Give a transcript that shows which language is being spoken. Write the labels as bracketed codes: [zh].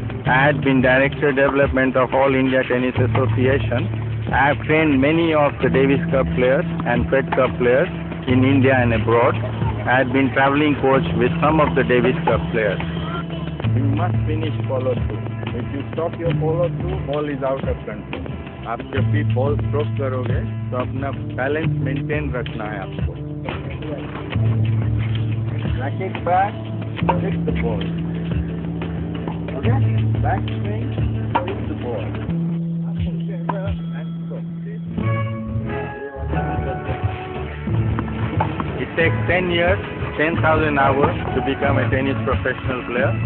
[en] I had been Director Development of All India Tennis Association. I have trained many of the Davis Cup players and Fed Cup players in India and abroad. I had been traveling coach with some of the Davis Cup players. You must finish follow through. If you stop your follow through, ball is out of control. [hi] आप जब भी ball stroke करोगे तो अपना balance maintain रखना है आपको. [en] Racket back, hit the ball. Okay? Back swing, hit the ball. It takes 10 years, 10,000 hours to become a tennis professional player.